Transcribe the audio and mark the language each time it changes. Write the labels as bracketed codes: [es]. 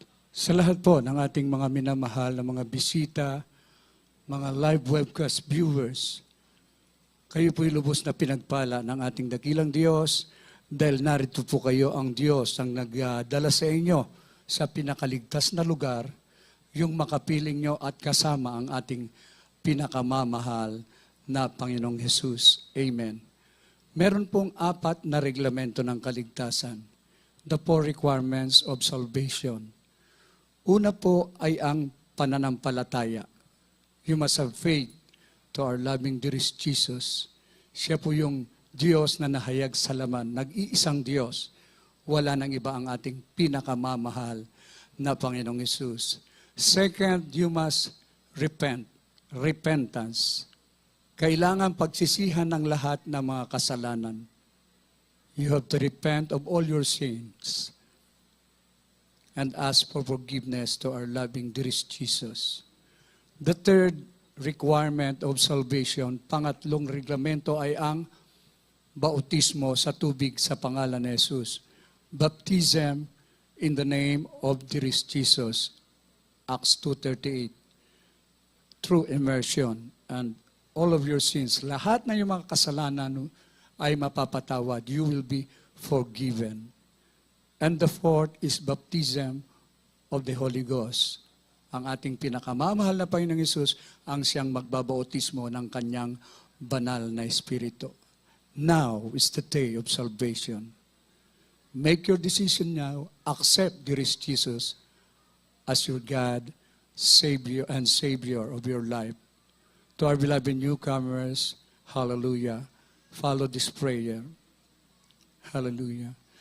[tl] Sa lahat po ng ating mga minamahal na mga bisita, mga live webcast viewers, kayo po'y lubos na pinagpala ng ating dakilang Diyos dahil narito po kayo ang Diyos ang nagdala sa inyo sa pinakaligtas na lugar, yung makapiling nyo at kasama ang ating pinakamamahal na Panginoong Jesus. Amen. Meron pong 4 na reglamento ng kaligtasan. [en] The 4 requirements of salvation. [tl] Una po ay ang pananampalataya. [en] You must have faith to our loving dearest Jesus. [tl] Siya po yung Diyos na nahayag sa laman, nag-iisang Diyos. Wala nang iba ang ating pinakamamahal na Panginoong Jesus. [en] Second, you must repent. Repentance. [tl] Kailangan pagsisihan ng lahat ng mga kasalanan. [en] You have to repent of all your sins and ask for forgiveness to our loving dearest Jesus. The third requirement of salvation, [tl] pangatlong reglamento ay ang bautismo sa tubig sa pangalan ni Jesus. [en] Baptism in the name of dearest Jesus. Acts 2:38. Through immersion and all of your sins, [tl] lahat na yung mga kasalanan ay mapapatawad. [en] You will be forgiven. And the fourth is baptism of the Holy Ghost. [tl] Ang ating pinakamamahal na Panginoong Hesus ang siyang magbabautismo ng kanyang banal na Espiritu. [en] Now is the day of salvation. Make your decision now. Accept dearest Jesus as your God, Savior, and Savior of your life. To our beloved newcomers, hallelujah, follow this prayer. Hallelujah.